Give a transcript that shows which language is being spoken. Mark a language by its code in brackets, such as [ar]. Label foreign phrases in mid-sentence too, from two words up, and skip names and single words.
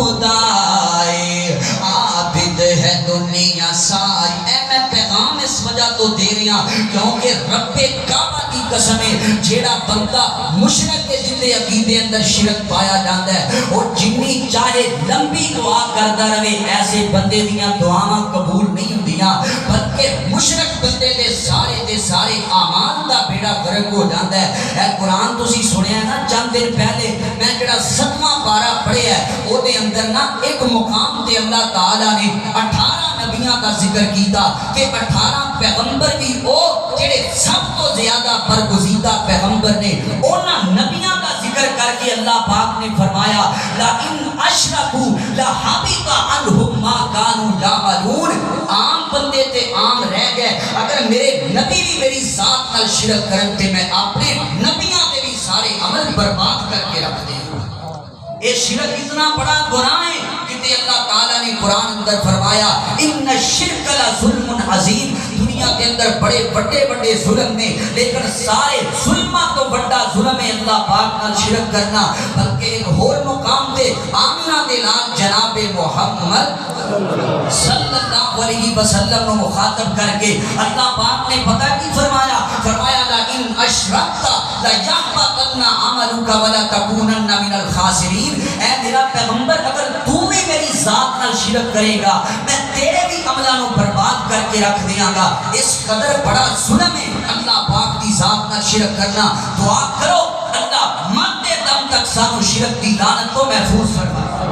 [pa] خدائے عابد ہے دنیا ساری اے میں پیغام اس وجہ تو دے رہا کیونکہ رب کعبہ کی قسم ہے جیڑا بندہ مشرک کے جندے عقیدے اندر شرک پایا جاتا ہے اور جنی چاہے لمبی دعا کرتا رہے ایسے بندے دیاں دعاواں قبول نہیں ہوندیاں بلکہ مشرک بندے دے سارے اعمال دا بیڑا غرق ہو جاتا ہے اے قرآن تسی سنیا نا چند دن پہلے میں جڑا 7واں پارہ پڑھیا ہے او دے اندر نا ایک مقام تے اللہ تعالیٰ نے 18 نبیاں کا ذکر کیتا کہ 18 پیغمبر بھی او جڑے سب تو زیادہ برگزیدہ پیغمبر نے اونا نبیاں کا ذکر کر کے اللہ پاک نے فرمایا [ar] لَإِنْ أَشْرَكُوا لَحَبِطَ عَنْهُمْ مَا كَانُوا يَعْمَلُونَ [pa] عام بندے تے عام رہ گئے اگر میرے نبی بھی میری ذات نال شرک کرن تے میں اپنے نبیاں دے بھی سارے عمل برباد کر کے رکھ دیں یہ شرک اتنا بڑا گناہ ہے کہ اللہ تعالیٰ نے قرآن اندر فرمایا [ar] ان الشرک لظلم عظیم [pa] دنیا کے اندر بڑے بڑے ظلم نے لیکن سارے ظلمہ تو بڑا ظلم ہے اللہ پاک نال شرک کرنا بلکہ ایک اور مقام تے آمینہ دے لال جناب محمد [ar] صلی اللہ علیہ وسلم [pa] کو مخاطب کر کے اللہ پاک نے پتہ کی فرمایا [ar] لَإِنْ أَشْرَكْتَ لَيَحْبَطَنَّ عَمَلُكَ وَلَتَكُونَنَّ مِنَ الْخَاسِرِينَ [pa] اے میرا پیغمبر اگر تو بھی میری ذات نال شرک کرے گا میں تیرے بھی عملوں برباد کر کے رکھ دیاں گا اس قدر بڑا ظلم ہے اللہ پاک دی ذات نال شرک کرنا دعا کرو اللہ مرتے دم تک سانو شرک دی لعنت کو محفوظ فرما